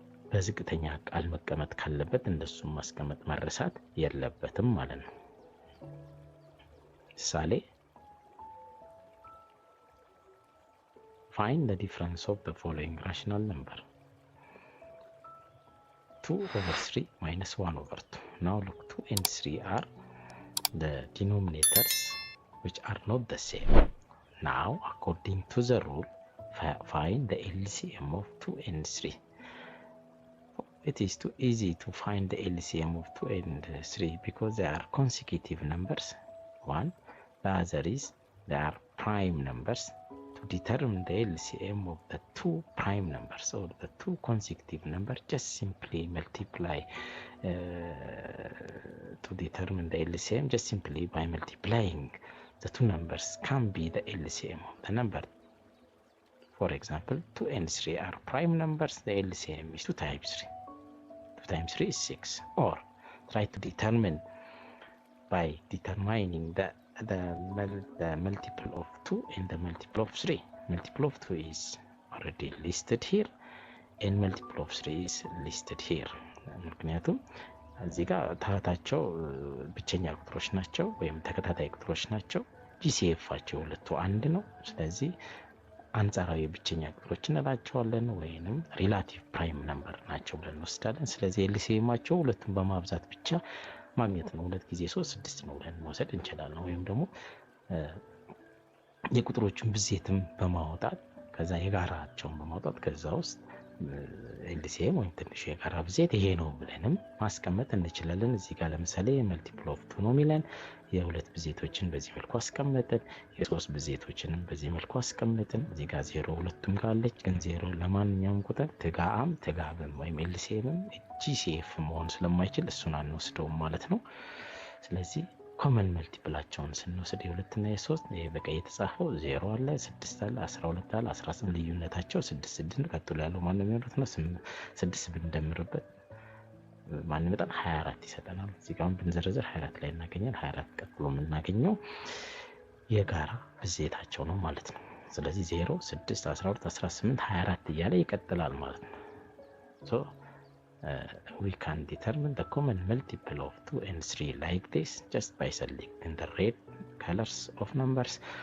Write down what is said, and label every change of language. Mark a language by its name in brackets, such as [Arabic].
[Amharic] በዝቅተኛ ቃል መቀመጥ ካለበት እንደሱም ማስቀመጥ መረሳት የለበትም ማለት ነው። ምሳሌ [English] find the difference of the following rational number: 2 over 3 minus 1 over 2. Now look, 2 and 3 are the denominators which are not the same. Now according to the rule, find the LCM of 2 and 3. It is too easy to find the LCM of 2 and 3 because they are consecutive numbers. One, the other is they are prime numbers. To determine the LCM of the two prime numbers or the two consecutive numbers, just simply multiply. To determine the LCM, just simply by multiplying the two numbers can be the LCM of the number. For example, 2 and 3 are prime numbers. The LCM is 2 times 3. 2 times 3 is 6. Or try to determine by determining the multiple of 2 and the multiple of 3. Multiple of 2 is already listed here and multiple of 3 is listed here. [Amharic] ምክንያቱም እዚህ ጋር ታህታቸው ብቸኛ ቁጥሮች ናቸው ወይም ተከታታይ ቁጥሮች ናቸው። ጂሲኤፋቸው ሁለቱ አንድ ነው። ስለዚህ አንጻራዊ ብቸኛ ቁጥሮች እንላቸዋለን ወይንም ሪላቲቭ ፕራይም ነምበር ናቸው ብለን እንወስዳለን። ስለዚህ ኤልሲኤማቸው ሁለቱን በማብዛት ብቻ ማግኘት ነው። 2 ጊዜ 3 6 ነው ብለን መውሰድ እንችላለን። ወይም ደግሞ የቁጥሮቹን ብዜትም በማውጣት ከዛ የጋራቸውን በማውጣት ከዛ ውስጥ ኤልሲኤም ወይም ትንሹ የጋራ ብዜት ይሄ ነው ብለንም ማስቀመጥ እንችላለን። እዚህ ጋር ለምሳሌ መልቲፕል ኦፍ 2 ነው የሚለን የሁለት ብዜቶችን በዚህ መልኩ አስቀመጥን፣ የሶስት ብዜቶችንም በዚህ መልኩ አስቀመጥን። እዚህ ጋር 0 ሁለቱም ጋር አለች፣ ግን 0 ለማንኛውም ቁጥር ትጋአም ትጋብም ወይም ኤልሲኤም ጂሲኤፍ መሆን ስለማይችል እሱን አንወስደውም ማለት ነው። ስለዚህ ኮመን መልቲፕላቸውን ስንወስድ የ2 እና የ3 ይሄ በቀይ የተጻፈው 0 አለ፣ 6 አለ፣ 12 አለ፣ 18 ልዩነታቸው 6 ቀጥሎ ያለው ማን ነው የሚሆነው? 6 ብንደምርበት ማን ይመጣል? 24 ይሰጠናል። እዚህ ጋር ብንዘረዘር 24 ላይ እናገኛለን። 24 ቀጥሎ የምናገኘው የጋራ ብዜታቸው ነው ማለት ነው። ስለዚህ 0 6 12 18 24 እያለ ይቀጥላል ማለት ነው። [English] so we can determine the common multiple of 2 and 3 like this just by selecting the red colors of numbers.